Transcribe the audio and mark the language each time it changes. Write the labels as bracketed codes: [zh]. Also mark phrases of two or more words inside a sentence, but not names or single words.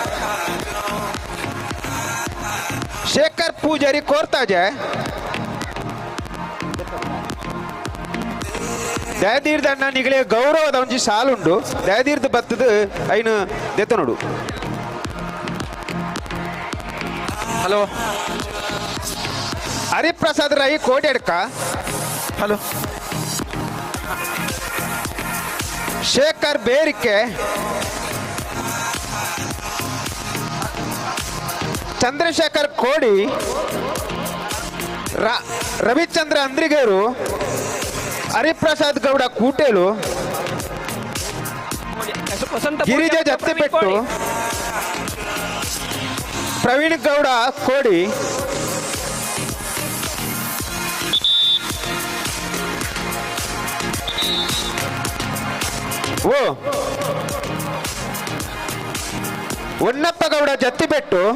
[tcy] ಶೇಖರ್ ಪೂಜಾರಿ ಕೋರ್ತಾಜೆ ದಯದೀರ್ದಣ್ಣ ನಿಗಳೆ ಗೌರವದ ಒಂಜಿ ಸಾಲುಂಡು ದಯದೀರ್ದ ಬತ್ತದ ಐನು ದೆತ್ತ ನೋಡು ಹಲೋ ಹರಿಪ್ರಸಾದ್ ರೈ ಕೋಡ್ಯಡ್ಕ ಹಲೋ ಶೇಖರ್ ಬೇರಿಕೆ ಚಂದ್ರಶೇಖರ್ ಕೋಡಿ ರವಿಚಂದ್ರ ಅಂದ್ರಿಗೇರು ಹರಿಪ್ರಸಾದ್ ಗೌಡ ಕೂಟೇಲು ಗಿರಿಜಾ ಜತ್ತಿಪೆಟ್ಟು ಪ್ರವೀಣ್ ಗೌಡ ಕೋಡಿ ಹೊನ್ನಪ್ಪ ಗೌಡ ಜತ್ತಿಪೆಟ್ಟು